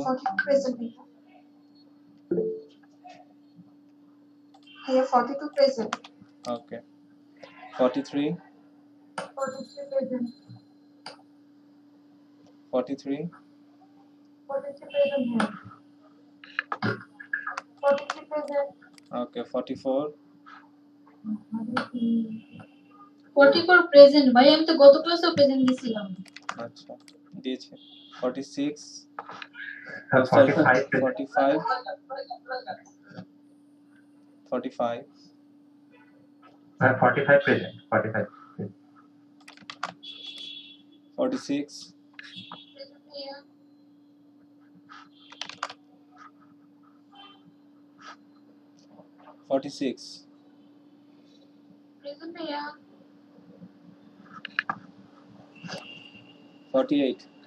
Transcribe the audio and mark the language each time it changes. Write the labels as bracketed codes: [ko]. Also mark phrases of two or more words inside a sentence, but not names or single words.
[hi] 42 present भैया। भैया 42 present। okay. 43, 43 present। 43, 43 present है। 43 present। okay. 44, [bn] 44 প্রেজেন্ট ভাই, আমি তো গত ক্লাসেও প্রেজেন্ট দিছিলাম। আচ্ছা দিয়েছে। 46, sir, sorry, 45 present, 45, 45, sir, 45 present, 45, 46, প্রেজেন্ট ভাইয়া। 46, প্রেজেন্ট ভাইয়া। 48,